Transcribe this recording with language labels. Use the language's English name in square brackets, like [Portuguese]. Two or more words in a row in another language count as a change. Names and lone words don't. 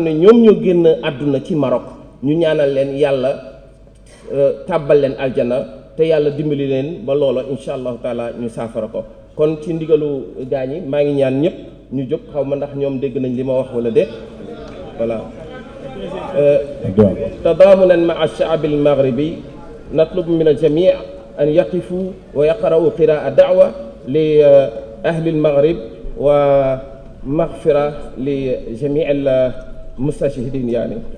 [Wolof] ne ñoom ñoo génn àdduna ci Maroc ñu ñaanal leen yàlla tàbbal leen aljana te yàlla dimbali leen ba loola [Arabic] إن شاء الله تعالى [Wolof] ñu saafara ko kon ci ndigalu gaañi maa ngi ñaan ñëpp ñu jóg xaw ma ndax ñoom dégg nañ li ma wax wala déet voilà [Arabic] تضامنا مع الشعب المغربي نطلب من الجميع أن يقفوا ويقرأوا قراءة دعوة لأهل المغرب ومغفرة لجميع المستشهدين يعني.